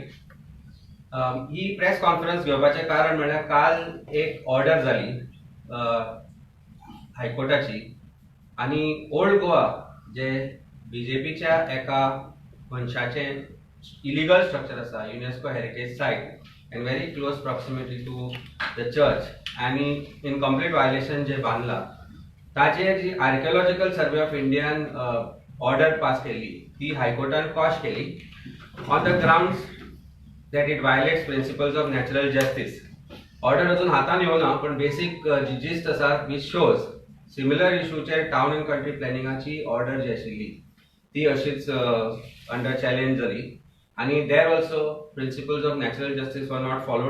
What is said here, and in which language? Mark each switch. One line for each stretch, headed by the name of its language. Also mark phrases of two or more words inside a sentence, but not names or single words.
Konkani: ही
English: press conference
Konkani: घेवपाचें कारण म्हळ्यार काल एक ऑर्डर जाली हायकोर्टाची आनी ओल्ड गोवा जे बीजेपीच्या एका मनशाचें
English: illegal structure
Konkani: आसा,
English: UNESCO heritage site and very close proximity to the church and in complete violation
Konkani: जे बांधला ताचेर जी आर्किओलॉजिकल सर्वे ऑफ इंडियान ऑर्डर पास केली ती हायकोर्टान कॉश केली
English: on the grounds that it violates principles of natural justice.
Konkani: ऑर्डर अजून हातान येवना पण बेसिक जी जिस्ट आसा
English: which shows similar
Konkani: इश्यूचेर टाउन अँड कंट्री प्लॅनिंगाची ऑर्डर जी आशिल्ली ती अशीच
English: under challenge
Konkani: जाली आणि
English: there also principles of natural justice were not followed.